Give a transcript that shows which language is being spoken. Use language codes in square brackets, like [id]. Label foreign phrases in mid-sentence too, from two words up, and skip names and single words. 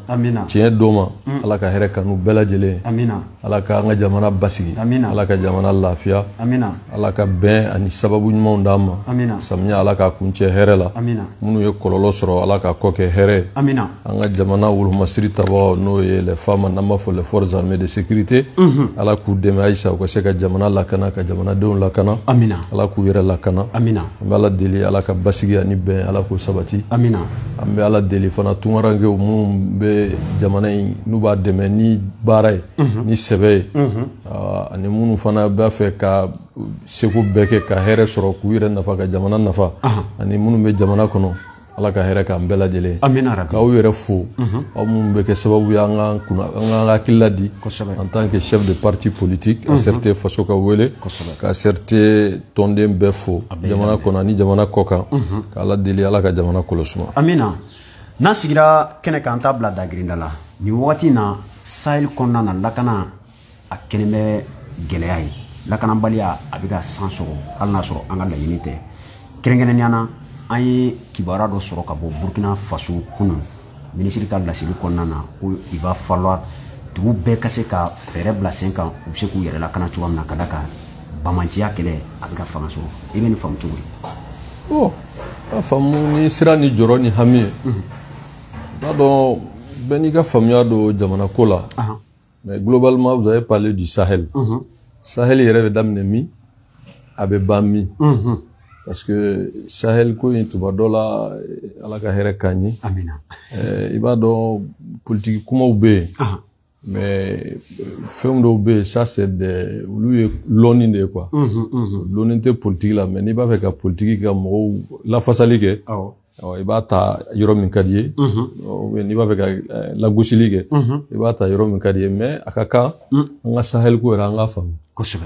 [bm] Tiɲɛ don ma Ala ka hɛrɛ kanu bɛɛ lajɛlen. Amina. Ala ka an ka jamana basigi. Amina. Ala ka jamana lafiya. Amina. Ala ka bɛn ani sababu ɲumanw d'an ma. Amina. Samiya Ala ka kuncɛ hɛrɛ la. Amina. Minnu ye kɔlɔlɔ sɔrɔ Ala ka kɔ kɛ hɛrɛ. Amina. An ka jamana wolomasiri tabagaw n'o ye [fr] les femmes [bm] n'an b'a fɔ [fr] les forces armées de sécurité. [bm] Ala k'u dɛmɛ halisa u ka se ka jamana lakana ka jamanadenw lakana. Amina. Ala k'u yɛrɛ lakana. Amina. An bɛ Ala deli Ala ka basigi ani bɛn Ala k'o sabati. Amina. An bɛ Ala deli fana tunkarankew minnu bɛ jamana in n'u b'a dɛmɛ ni baara ye ni sɛbɛ ye ani minnu fana b'a fɛ ka seko bɛɛ kɛ ka hɛrɛ sɔrɔ k'u yɛrɛ nafa ka jamana nafa ani minnu bɛ jamana kɔnɔ Ala ka hɛrɛ k'an bɛɛ lajɛlen. Amina rabi. K'aw yɛrɛ fo aw minnu bɛ kɛ sababu ye an ka hakilila di [fr] en tant que chef de parti politique [bm] a CRT faso ka wele ka CRT tɔnden bɛɛ fo jamana kɔnɔ ani jamana kɔkan k'Ala deli Ala ka jamana kɔlɔsuma. Amina. N'an sigira kɛnɛ kan an t'a bila dagirinda la nin wagati in na Sahel kɔnɔna na lakana a kɛlen bɛ gɛlɛya ye lakanabaliya a bɛ ka san sɔrɔ hali n'a sɔrɔ an ka laɲini tɛ kɛrɛnkɛrɛnnenya na an ye kibaruya dɔ sɔrɔ ka bɔ Burkina Faso kunun minisiri ka laseli kɔnɔna na ko [fr] il va falloir [bm] dugu bɛɛ ka se ka fɛɛrɛ bila sen kan u bɛ se k'u yɛrɛ lakana cogoya min na ka da kan bamanciya kɛlɛ a bɛ ka fanga sɔrɔ i bɛ nin faamu cogo di? A faamu ni sira ni jɔrɔ ni hami ye b'a dɔn bɛɛ n'i ka faamuya don jamana ko la [fr] mais globalement vous avez parlé du Sahel. [bm] Sahel yɛrɛ bɛ daminɛ min a bɛ ban min [fr] parce que [bm] Sahel ko in tuba dɔ la Ala ka hɛrɛ k'an ye. Amina. I b'a dɔn politique kumaw bɛ yen mais fɛn dɔw bɛ yen [fr] ça c'est des [bm] olu ye lɔnni de ye quoi. Lɔnni tɛ politique la mais n'i b'a fɛ ka politique ka mɔgɔw lafasali kɛ i b'a ta yɔrɔ min ka di ye n'i b'a fɛ ka lagosili kɛ i b'a ta yɔrɔ min ka di ye mais a ka kan an ka Sahel ko yɛrɛ an k'a faamu. Kosɛbɛ.